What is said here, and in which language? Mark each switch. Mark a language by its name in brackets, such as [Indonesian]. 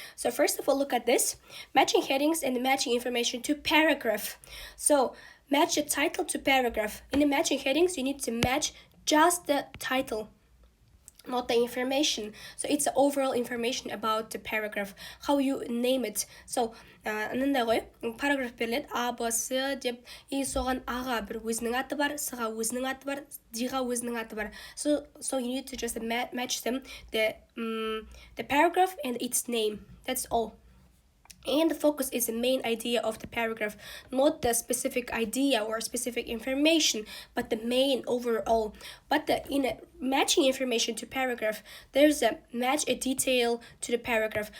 [English] So first of all, look at this. Matching headings and matching information to paragraph. So match the title to paragraph. In the matching headings, you need to match just the title, not the information. So it's the overall information about the paragraph, how you name it. [Kazakh] So анандай ғой, параграф беріледі, А, Б, С деп, и соған Аға бір өзінің аты бар, С-ға өзінің аты бар, Д-ға өзінің аты бар. [English] So you need to just match them, the paragraph and its name. That's all. And the focus is the main idea of the paragraph, not the specific idea or specific information, but the main overall. But in a matching information to paragraph, there's a detail to the paragraph.